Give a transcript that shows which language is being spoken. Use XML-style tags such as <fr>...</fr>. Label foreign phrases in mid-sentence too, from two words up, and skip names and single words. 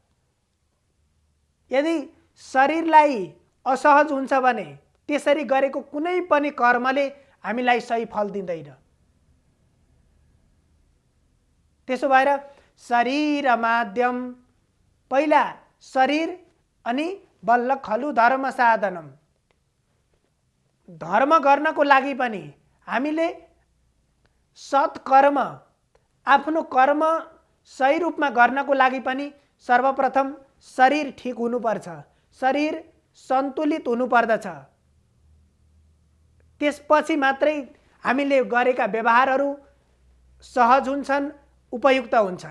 <ne>यदि शरीरलाई असहज हुन्छ भने त्यसरी गरेको कुनै पनि कर्मले हामीलाई सही फल दिँदैन। त्यसो भएर शरीर माध्यम, पहिला शरीर अनि बल्ल</ne> <sa>खलु धर्म साधनम।</sa> <ne>धर्म गर्नको लागि पनि हामीले सत्कर्म, आफ्नो कर्म सही रूपमा गर्नको लागि पनि सर्वप्रथम शरीर ठीक हुनुपर्छ, शरीर सन्तुलित हुनुपर्दछ। त्यसपछि मात्रै हामीले गरेका व्यवहारहरू सहज हुन्छन्, उपयुक्त हुन्छन्।</ne>